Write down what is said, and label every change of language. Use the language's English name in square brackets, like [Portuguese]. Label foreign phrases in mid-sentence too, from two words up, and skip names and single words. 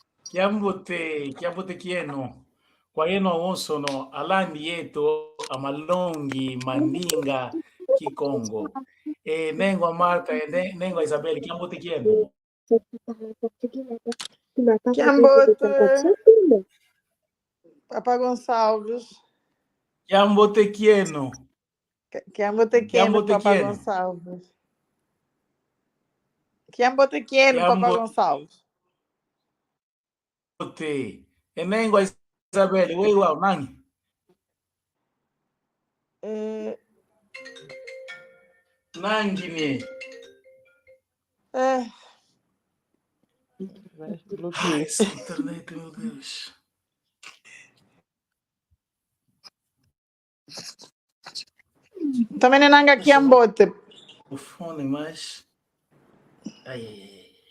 [Kongo] Kiambote kieno. Kwa eno onso no alandi yeto amalongi maninga kikongo. Nengo a Marta nengo a Isabel kiambote kieno. Kiambote. Papa Gonçalves. Kiambote kieno. Kiambote kieno, Papa Gonçalves. Kiambote kieno, Papa Gonçalves. Nengo a Isabel, wow, nani? Nangine. [Portuguese] Bloqueei. Essa internet, meu Deus. Também não [Kongo] nanga Kiambote. [Portuguese] O fone, mas... Ai.